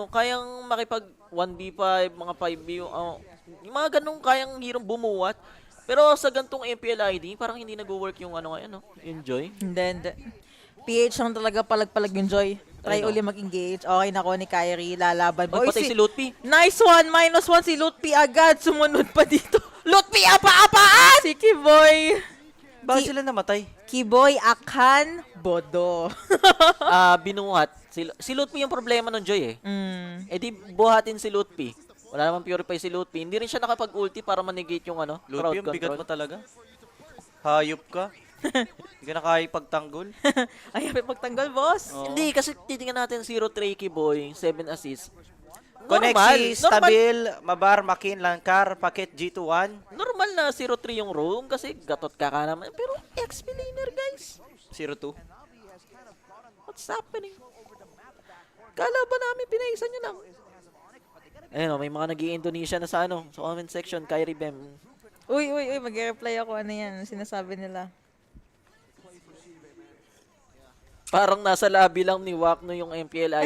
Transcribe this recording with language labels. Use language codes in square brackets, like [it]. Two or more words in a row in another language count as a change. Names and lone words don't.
[tl] kayang makipag 1v5, mga 5v, yung mga ganung kayang hirong bumuwat. Pero sa gantong MPL ID, parang hindi nag-work yung ano ngayon, no? Yung Joy. Hindi. PH lang talaga palag-palag yung Joy. Try Ayun, uli mag-engage. Okay na ko ni Kyrie. Lalaban. Oy, Magpatay si Lutpi. [en] Nice one! [tl] -1 si Lutpi agad. Sumunod pa dito. Lutpi, [id] apa-apaan! [tl] Si Kiboy. Bakit sila namatay? Kiboy, Akan, Bodo. Binuhat. Si Lutpi yung problema ng Joy, eh. Eh di buhatin si Lutpi. Wala namang purify si Lutpi. Hindi rin siya nakapag-ulti para manegate yung ano, crowd Lutfi, yung bigat control. mo talaga. Hayop ka. Hindi ka na kaya ipagtanggol. Ay, may pagtanggal, boss. Oo. Hindi, kasi titingnan natin 0 Trakey boy, 7 assists. Connexi, [id] stabil, mabar, makin, langkar, paket G21. [tl] Normal na 0-3 yung roam kasi gatot ka naman. Pero [en] XP laner, [tl] guys. 02. [en] What's happening? [tl] Kala ba namin pinaisan nyo lang? Ayun o, may mga nag-i-Indonesia na sa ano, sa [en] comment section, [tl] Kyrie Bem. Uy, mag-reply ako. Ano yan? Sinasabi nila. Parang nasa lobby lang ni Wakno yung MPL ID.